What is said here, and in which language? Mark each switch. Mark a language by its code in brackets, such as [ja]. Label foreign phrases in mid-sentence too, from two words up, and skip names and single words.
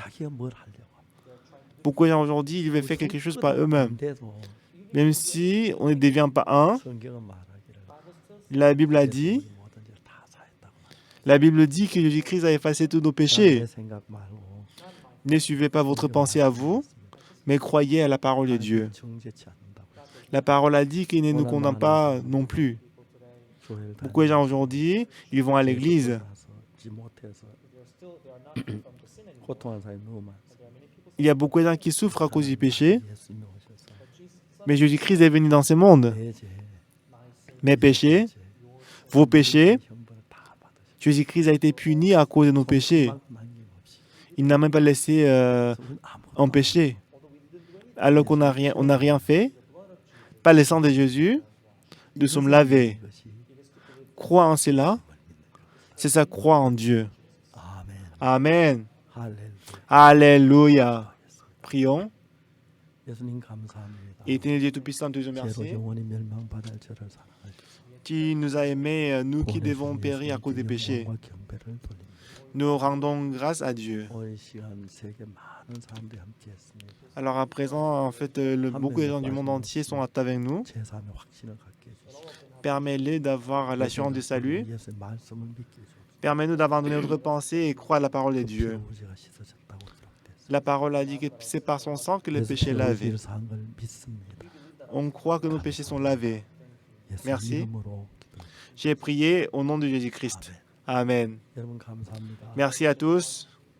[ko] 자기가 뭘 하려고 [fr] Pourquoi aujourd'hui ils veulent faire quelque chose par eux-mêmes? [ko] 근데도 [fr] Même si on ne devient pas un, [ko] 성경은 말하기를 [fr] la Bible a dit, [ko] 예수님이 모든 죄를 다 사했다고. [fr] la Bible dit que Jésus-Christ a effacé tous nos [ko] 내 [fr] péchés. [ko] 생각 말고 [fr] Ne suivez pas votre pensée à vous, mais croyez à la parole de Dieu. [ko] 정죄치 않는다고. [fr] La parole a dit qu'il ne nous condamne pas non plus. [ko] 교회를 [fr] Beaucoup de gens aujourd'hui, ils vont à l'église. [ko] 다니면서 지 못해서 고통하는 사람이 너무 많습니다. [fr] Il y a beaucoup de gens qui souffrent à cause du péché, [ko] 예수님이 오셔서 [fr] mais Jésus-Christ est venu dans ce monde. [ko] 내 죄, [fr] Mes péchés, vos péchés, [ko] 형벌을 다 받으시고 [fr] Jésus-Christ a été puni à cause de nos péchés. [ko] 남김없이 [fr] Il n'a même pas laissé [ko] 우리는 아무것도 [fr] en péché. Alors qu'on n'a rien fait, pas le sang de Jésus, nous sommes lavés. [ko] 것이 [fr] Crois en cela, c'est ça, croire en Dieu. [ko] 아멘. [fr] Amen. [ko] 할렐루야. [fr] Alléluia. Prions. [ko] 예수님 감사합니다. [fr] Éternel Dieu Tout-Puissant, te [ko] 죄로 [fr] remercie. [ko] 영원히 멸망받을 저를 사랑하셨습니다. [fr] Tu nous as aimés, nous qui devons périr à cause des péchés. [ko] 영광과 경배를 돌립니다. [fr] Nous rendons grâce à Dieu. [ko] 오늘 시간 세계 많은 사람들이 함께했습니다. [fr] Alors à présent, en fait, beaucoup de gens du monde entier sont avec nous. [ko] 제3의 확신을 갖게 해주시고 [fr] Permets-les d'avoir l'assurance du salut. [ko] 예수의 말씀을 믿게 해주시고 [fr] Permets-nous d'abandonner notre pensée et croire à la parole de Dieu. [ko] 죄가 씻어졌다고 기록됐습니다. [fr] La parole a dit que c'est par son sang que le péché est lavé. [ko] 사한 걸 믿습니다. [fr] On croit que nos péchés sont lavés. [ko] 예수 [fr] Merci. [ko] 이름으로 기도합니다. [fr] J'ai prié au nom de Jésus-Christ. Amen. [ko] 여러분 감사합니다. [fr] Merci à tous.